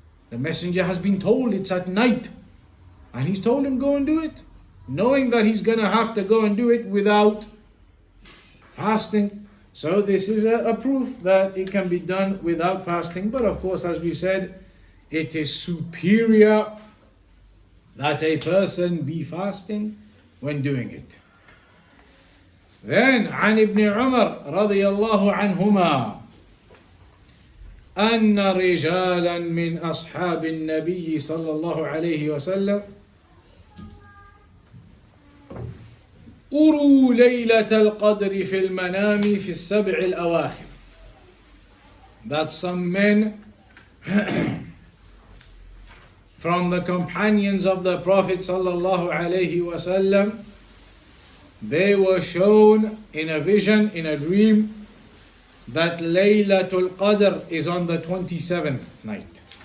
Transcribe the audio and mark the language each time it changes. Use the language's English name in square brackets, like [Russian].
[English] The messenger has been told it's at night, and he's told him go and do it, knowing that he's going to have to go and do it without fasting. So this is a proof that it can be done without fasting. But of course, as we said, it is superior that a person be fasting when doing it. [Arabic] Then, عن ابن عمر رضي الله عنهما أن رجالا من أصحاب النبي صلى الله عليه وسلم أروا ليلة القدر في المنام في السبع الأواخر. [English] That some men from the companions of the Prophet sallallahu alaihi wasallam, they were shown in a vision, in a dream, that Laylatul Qadr is on the 27th night.